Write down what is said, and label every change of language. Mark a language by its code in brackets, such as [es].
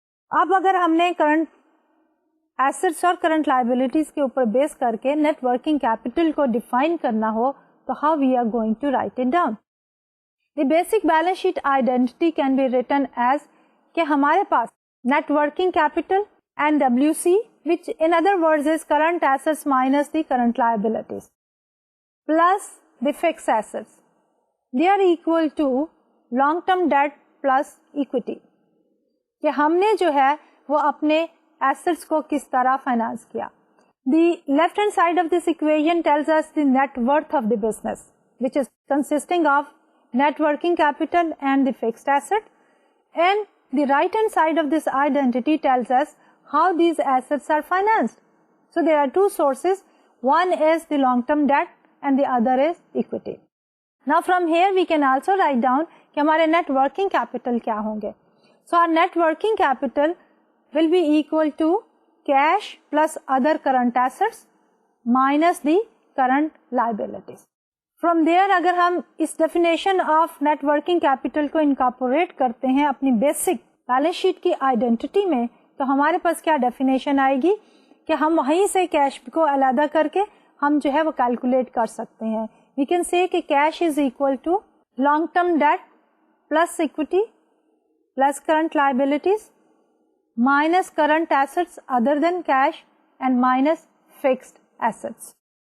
[ur] اب اگر ہم نے کرنٹ ایسٹس اور کرنٹ لائبلٹیز کے اوپر بیس کر کے نیٹ ورکنگ کیپٹل کو ڈیفائن کرنا ہو تو [en] How we are going to write it down. The basic balance sheet identity can be written as [ur] کہ ہمارے پاس [en] Net working capital and WC which in other words is current assets minus the current liabilities plus the fixed assets. They are equal to long term debt plus equity. [ur] کہ ہم نے جو ہے وہ اپنے assets کو کس طرح فائنانس کیا. [en] The left hand side of this equation tells us the net worth of the business which is consisting of net working capital and the fixed asset, and the right hand side of this identity tells us how these assets are financed. So there are two sources. One is the long-term debt and the other is equity. Now from here we can also write down [ur] کہ ہمارے net working capital کیا ہوں گے. [en] So our net working capital will be equal to cash plus other current assets minus the current liabilities. From there [ur] اگر ہم اس definition of net working capital کو incorporate کرتے ہیں اپنی basic balance sheet کی identity میں, تو ہمارے پاس کیا ڈیفینیشن آئے گی کہ ہم وہیں سے کیش کو علیحدہ کر کے ہم جو ہے وہ کیلکولیٹ کر سکتے ہیں. [en] We can say کہ cash is equal to long term debt plus equity plus current liabilities minus current assets other than cash and minus fixed assets.